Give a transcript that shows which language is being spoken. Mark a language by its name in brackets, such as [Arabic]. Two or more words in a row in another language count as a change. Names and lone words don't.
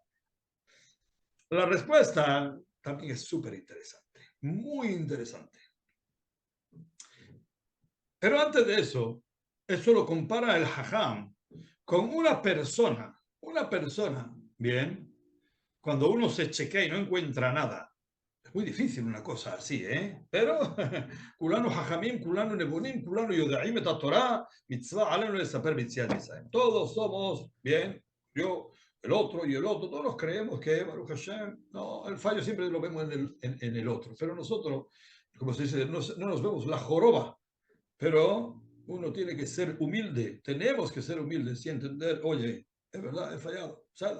[Spanish] La respuesta también es súper interesante, muy interesante. Pero antes de eso lo compara el Hajam con una persona, bien, cuando uno se chequea y no encuentra nada. Es muy difícil una cosa así, ¿eh? Pero, [Hebrew] כולנו חכמים, כולנו נבונים, כולנו יודעים את התורה, מצוה עלינו לספר מיציאת ישראל. [Spanish] Todos somos, bien, yo, el otro y el otro, todos creemos que [Hebrew] ברוך השם, [Spanish] no, el fallo siempre lo vemos en el otro, pero nosotros, como se dice, no nos vemos la joroba, pero uno tiene que ser humilde, tenemos que ser humildes y entender, oye, es verdad, he fallado, ¿sabes?